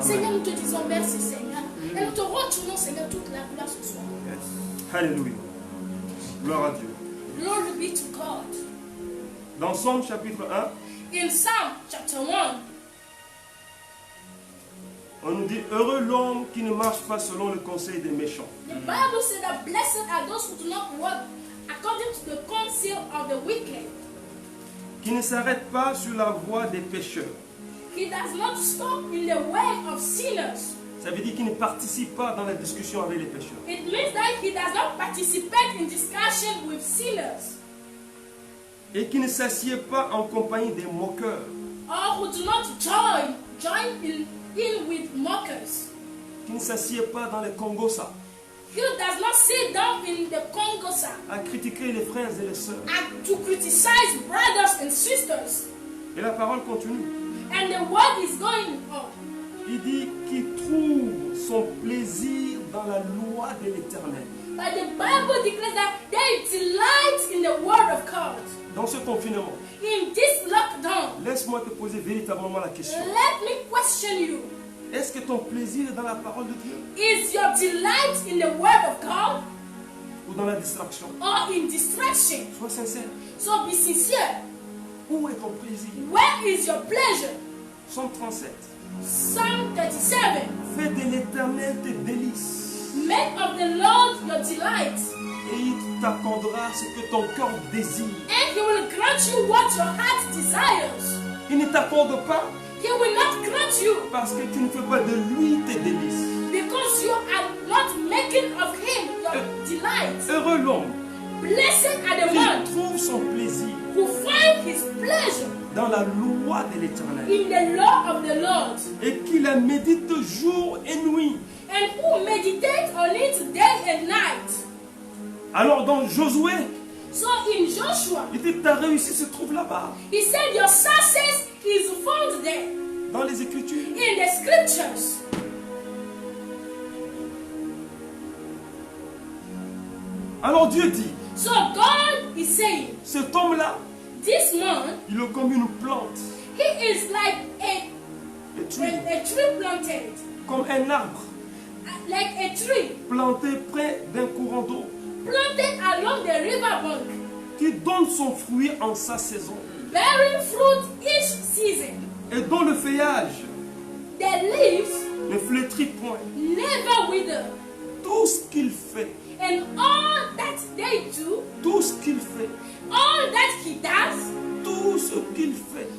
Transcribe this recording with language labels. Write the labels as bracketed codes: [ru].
[fr] Seigneur, nous te disons merci, Seigneur. Et nous te retournons, Seigneur, toute la gloire ce soir. Alléluia. Gloire à Dieu. [en] Glory be to God. [fr] Dans Psaume chapitre 1, [en] In Psalm chapter 1, [fr] on nous dit, heureux l'homme qui ne marche pas selon le conseil des méchants. [en] the Bible says that blessed are those who do not walk according to the counsel of the wicked, [fr] Qui ne s'arrête pas sur la voie des pécheurs. [en] He does not stop in the way of sinners. [fr] Ça veut dire qu'il ne participe pas dans la discussion avec les pécheurs. [en] It means that he does not participate in discussion with sinners, [fr] Et qu'il ne s'assied pas en compagnie des moqueurs. [en] or who do not join in with mockers. [fr] Qu'il ne s'assied pas dans les congosa [en] He does not sit down in the Congosa [fr] à critiquer les frères et les sœurs. [en] and to criticize brothers and sisters. [fr] Et la parole continue. [en] And the word is going on. [fr] Il dit qu'il trouve son plaisir dans la loi de l'Éternel. [en] But the Bible declares that they delight in the word of God. [fr] Dans ce confinement, [en] In this lockdown, [fr] laisse-moi te poser véritablement la question. [en] let me question you. [fr] Est-ce que ton plaisir est dans la parole de Dieu [en] Is your delight in the word of God [fr] ou dans la distraction? [en] or in distraction? [fr] Sois sincère. [en] So be sincere. [fr] Où est ton plaisir? [en] Where is your pleasure? [fr] Psaume 37. [en] Psalm 37. [fr] Fais de l'Éternel tes délices [en] Make of the Lord your delight, [fr] et il t'accordera ce que ton cœur désire. [en] and he will grant you what your heart desires. [fr] Il ne t'accorde pas [en] He will not grant you [fr] parce que tu ne fais pas de lui tes délices. [en] because you are not making of him your delight. [fr] Heureux l'homme [en] Blessed are the [fr] qui [en] man [fr] trouve son plaisir [en] who find his pleasure [fr] dans la loi de l'Éternel [en] in the law of the Lord, [fr] et qui la médite jour et nuit. [en] and who meditate on it day and night. [fr] Alors dans Josué, [en] So in Joshua, [fr] il dit ta réussite se trouve là-bas, [en] he said your success is found there [fr] dans les Écritures. [en] in the scriptures. [fr] Alors Dieu dit, [en] So God is saying, [fr] cet homme-là, [en] this man, [fr] il est comme une plante, [en] he is like a tree, a tree planted, [fr] comme un arbre [en] like a tree [fr] planté près d'un courant d'eau, [en] planted along the riverbank, [fr] qui donne son fruit en sa saison [en] bearing fruit each season. [fr] et dont le feuillage [en] The leaves [fr] ne flétrit point. [en] never wither, [fr] Tout ce qu'il fait, [en] and all that they do, [fr] tout ce qu'il fait, [en] all that he does, [fr] tout ce qu'il fait,